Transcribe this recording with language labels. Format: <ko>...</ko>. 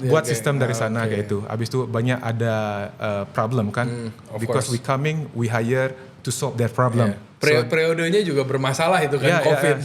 <id>Buat sistem dari sana kayak itu. Habis itu banyak ada problem kan.</id> <en>Because we hire to solve that problem.</en> <id>Periodenya juga bermasalah itu kan COVID.</id>